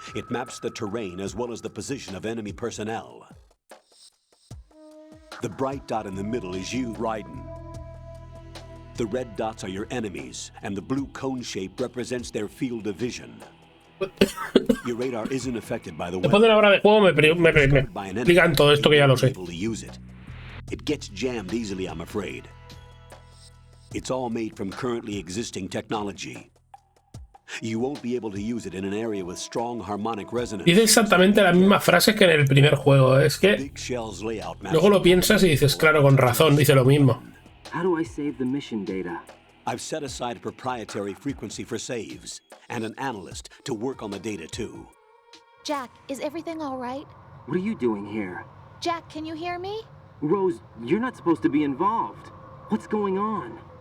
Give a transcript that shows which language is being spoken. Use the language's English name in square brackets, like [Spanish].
[English] It maps the terrain as well as the position of enemy personnel. The bright dot in the middle is you, Raiden. The red dots are your enemies, and the blue cone shape represents their field of vision. Your radar isn't affected by the [Spanish] Después de una hora de juego me explican todo esto que ya lo sé. [English] It gets jammed easily, I'm afraid. It's all made from currently existing technology. You won't be able to use it in an area with strong harmonic resonance. [Spanish] Dice exactamente las mismas frases que en el primer juego. Es que luego lo piensas y dices, claro, con razón, dice lo mismo. [English] How do I save the mission data? I've set aside a proprietary frequency for saves, and an analyst to work on the data too. Jack, is everything all right? What are you doing here? Jack, can you hear me? Rose, you're not supposed to be involved. What's going on?